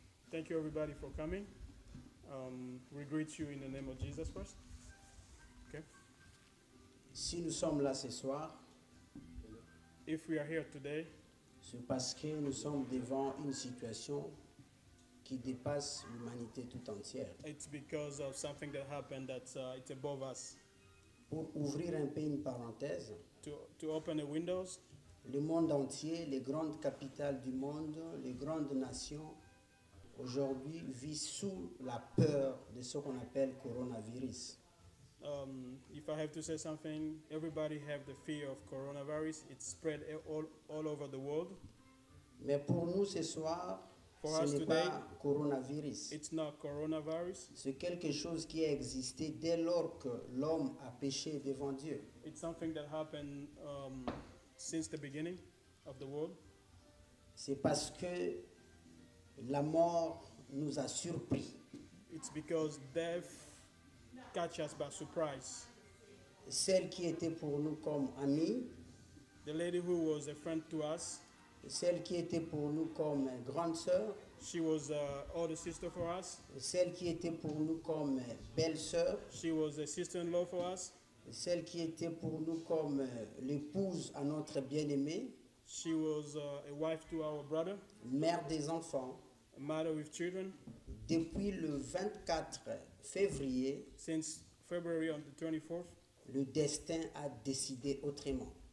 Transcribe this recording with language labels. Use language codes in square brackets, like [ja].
[en] Thank you everybody for coming. We greet you in the name of Jesus first. Okay. [fr] Si nous sommes là ce soir, [en] If we are here today, [fr] c'est parce que nous sommes devant une situation qui dépasse l'humanité tout entière. [en] it's because of something that happened that it's above us. [fr] Pour ouvrir un peu une parenthèse, [en] To open the windows, [fr] le monde entier, les grandes capitales du monde, les grandes nations, aujourd'hui vivent sous la peur de ce qu'on appelle coronavirus. [en] if I have to say something, everybody have the fear of coronavirus. It's spread all over the world. [fr] Mais pour nous ce soir, [en] For [fr] ce [en] us [fr] n'est [en] today, [fr] pas coronavirus. [en] It's not coronavirus. [fr] C'est quelque chose qui a existé dès lors que l'homme a péché devant Dieu. [en] It's something that happened since the beginning of the world. [fr] C'est parce que la mort nous a surpris. [en] It's because death catch us by surprise. [fr] Celle qui était pour nous comme amie, [en] The lady who was a friend to us, [fr] celle qui était pour nous comme grande sœur, [en] she was older sister for us. [fr] celle qui était pour nous comme belle-sœur, [en] She was a sister-in-law for us. [fr] celle qui était pour nous comme l'épouse à notre bien-aimé, [en] She was a wife to our brother, [fr] mère des enfants. [en] a mother with children. [fr] Depuis le 24 février, [en] Since February on the 24th, [fr] le destin a décidé autrement.